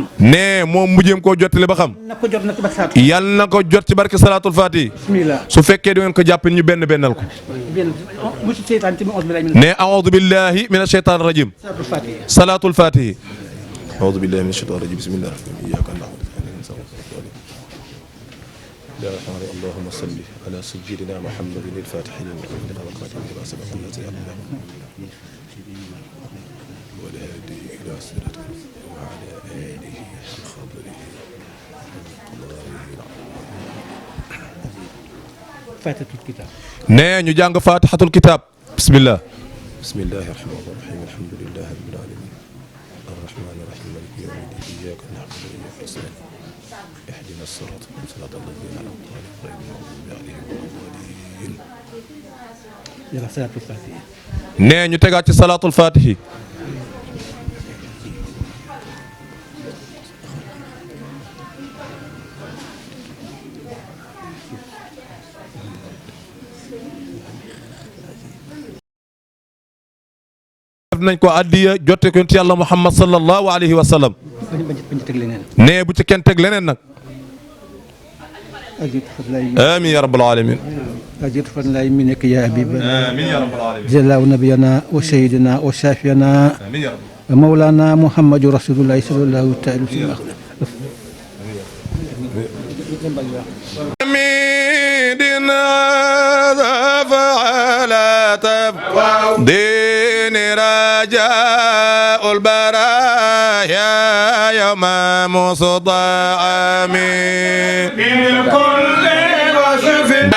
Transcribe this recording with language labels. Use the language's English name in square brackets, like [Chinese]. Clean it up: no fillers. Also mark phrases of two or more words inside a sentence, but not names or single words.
[Wolof] nee moom mu jéem koo jottali ba xam na ko jot na ci ba saatu. yàlla na ko jot ci barke [Arabic] صلاة الفاتح [Wolof] bismillah. su fekkee di ngeen ko jàpp ñu benn bennal ko benn musu seytaan ci onze [Arabic] بالله من nee أعوذ بالله من الشيطان الرجيم صلاة الفاتحة. صلاة الفاتح أعوذ بالله من الشيطان الرجيم بسم الله الرحمن الرحيم إياك نعبد يا رحمن اللهم صل على سيدنا محمد الفاتح لما أغلق والخاتم لما سبق الناصر والهادي إلى صراطك وعلى آله وصحبه فاتحة الكتاب. [Wolof] nee ñu jàng [Arabic] فاتحة الكتاب بسم الله بسم الله الرحمن الرحيم الحمد لله رب العالمين الرحمن الرحيم مالك يوم الدين إياك نعبد وإياك نستعين اهدنا الصراط صراط الذين أنعمت عليهم غير المغضوب عليهم ولا الضالين. yàlla صلاة الفاتحة. [Wolof] nee ñu tegaat ci [Arabic] صلاة الفاتح. [Wolof] def nañ ko addiya jotte ko yàlla Muhammad [Arabic] صلى الله عليه وسلم. [Wolof] bañ ci teg leneen. nee bu ci kenn teg leneen nag. [Arabic] آمين يا رب العالمين. أجر فضلاي منك يا حبيب آمين يا رب العالمين. جل نبينا وسيدنا وشافينا آمين يا رب ومولانا محمد رسول الله صلى الله تعالى وسلم. حميدنا فعل تفضيل رجاء البرايا يوم مصطعم من كل وصف